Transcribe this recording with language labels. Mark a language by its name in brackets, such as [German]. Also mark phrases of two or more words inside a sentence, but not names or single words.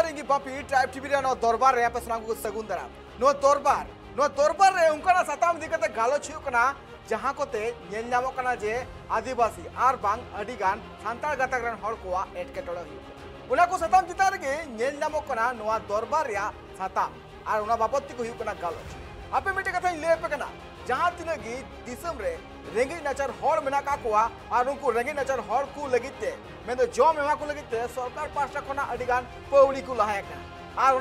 [Santali] बापी ट्राइब टीवी रे दरबार रे पे सनाम को सगुन दरा नो दरबार रे उनका साताम दिकते गालोच हुकना जहां कोते नेल नामो कना जे आदिवासी आर बांग अडिगान सांताल गातक रन हर कोआ एटकेटोड़ा हुई उना को साताम चितार के नेल नामो कना नोआ दरबार रे साताम आर उना बाबती को हुकना गालोच आपे मिटे कथा ले पे कना जहां तिनगी दिसम रे रेंगे नाचार हर मेना का कोआ और उनको रेंगे नाचार हर को लगिते [Hindi] मैं तो [Santali] जॉम एमा को लगिते सरकार पास्टा खना अडिगान पौड़ी को लहाय का और उना